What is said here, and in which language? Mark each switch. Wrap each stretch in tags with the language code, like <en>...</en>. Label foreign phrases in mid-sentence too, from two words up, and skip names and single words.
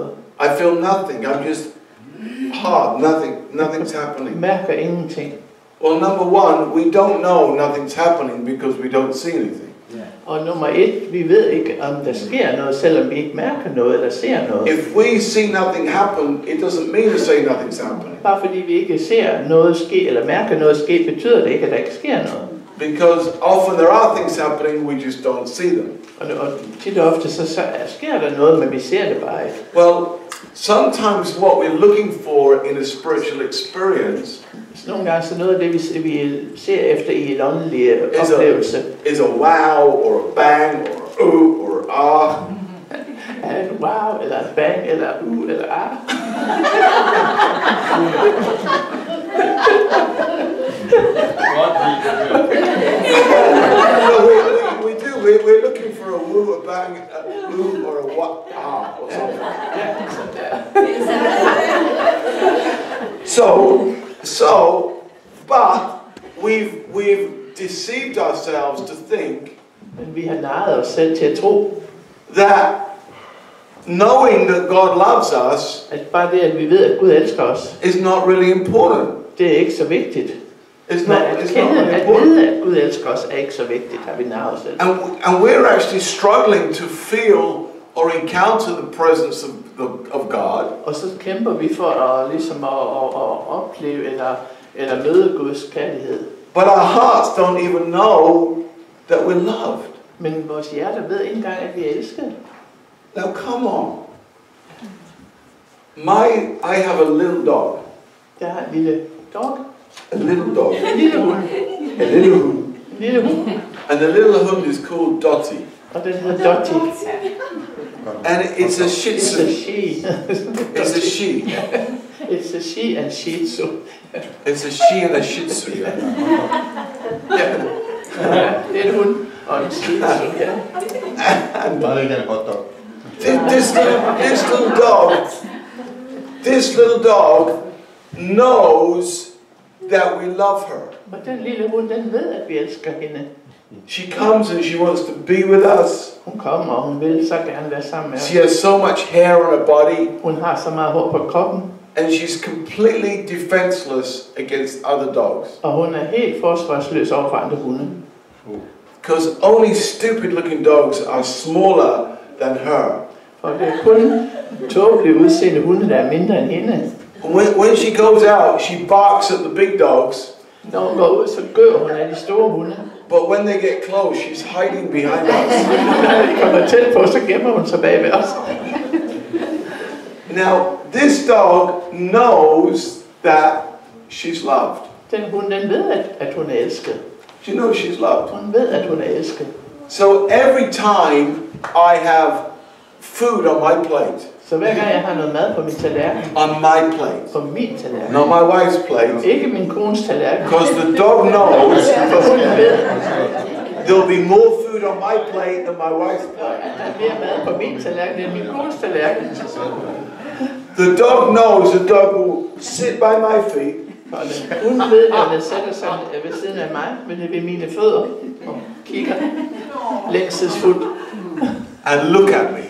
<en>I feel nothing. I'm just hard. Nothing's happening.</en> <da>Mærker ingenting.</da> <en>Well, number one, we don't know nothing's happening because we don't see anything.</en> <da>Og nummer et, vi ved ikke, om der sker noget, selvom vi ikke mærker noget eller ser noget.</da> <en>If we see nothing happen, it doesn't mean to say nothing's happening.</en> <da>Bare fordi vi ikke ser noget ske, eller mærker noget ske, betyder det ikke, at der ikke sker noget.</da> <en>Because often there are things happening, we just don't see them.</en> <da>Og tit og ofte, så sker der noget, men vi ser det bare ikke.</da> <en>Well, sometimes what we're looking for in a spiritual experience</en> <da>Så nogle gange så noget af det, vi ser efter i en åndelig oplevelse,</da> <en>is a wow, or a bang, or or ah.</en> <da>er en wow, eller en bang, eller eller ah.</da> <en>We do. We're looking for a woo, a bang, a woo, or a what, ah, or something. But we've deceived ourselves to think</en> <da>Men vi har narret os selv til at tro,</da> <en>that knowing that God loves us</en> <da>at bare det, at vi ved, at Gud elsker os,</da> <en>is not really important.</en> <da>det er ikke så vigtigt.</da> <en>It's</en> <da>Men</da> <en>not,</en> <da>at</da> <en>it's not</en> <da>kende,</da> <en>really</en> <da>at</da> <en>important.</en> <da>vide, at Gud elsker os, er ikke så vigtigt, har vi narret os selv.</da> <en>And we're actually struggling to feel or encounter the presence of God.</en> <da>Og så kæmper vi for at, ligesom at opleve eller møde Guds kærlighed.</da> <en>But our hearts don't even know that we're loved.</en> <da>Men vores hjerter ved ikke engang, at vi er elsket.</da> <en>Now come on. I have a little dog.</en> <da>Jeg har en lille dog.</da> <en>A little dog.</en> <da>En lille hund.</da> <en>A little hund.</en> <da>En lille hund.</da> <en>And the little hund is called Dottie.</en> <da>Og den hedder Dottie.</da> <en>And it's a Shih It's Tzu. a she. It's a she. It's a she and Shih Tzu. It's a she and a Shih Tzu, yeah. Yeah.</en> <da>Ja, det er en hund og en Shih Tzu, ja. Bare ikke en hotdog.</da> <en>This little dog knows that we love her.</en> <da>Og den lille hund, den ved, at vi elsker hende.</da> <en>She comes and she wants to be with us.</en> <da>Hun kommer, og hun vil så gerne være sammen med os.</da> <en>She has so much hair on her body,</en> <da>Hun har så meget hår på kroppen,</da> <en>and she's completely defenseless against other dogs.</en> <da>og hun er helt forsvarsløs over for andre hunde.</da> <en>Because only stupid-looking dogs are smaller than her.</en> <da>For det er kun tåbeligt udseende hunde, der er mindre end hende.</da> <en>When she goes out, she barks at the big dogs.</en> <da>Når hun går ud, så gør hun af de store hunde.</da> <en>But when they get close, she's hiding behind us.</en> <da>Når de kommer tæt på, så gemmer hun sig bag ved os.</da> <en>Now, this dog knows that she's loved.</en> <da>Den hund, den ved, at hun er elsket.</da> <en>She knows she's loved.</en> <da>Hun ved, at hun er elsket.</da> <en>So every time I have food on my plate,</en> <da>Så hver gang jeg har noget mad på min tallerken,</da> <en>on my plate,</en> <da>på min tallerken,</da> <en>not my wife's plate,</en> <da>ikke min kones tallerken,</da> <en>because the dog knows</en> <da>for hun ved,</da> <en>there'll be more food on my plate than my wife's plate.</en> <da>at der er mere mad på min tallerken end min kones tallerken.</da> <en>The dog knows the dog will sit by my feet</en> <da>Og hun ved, at den sætter sig ved siden af mig, ved mine fødder, og kigger længselsfuldt</da> <en>and look at me.</en>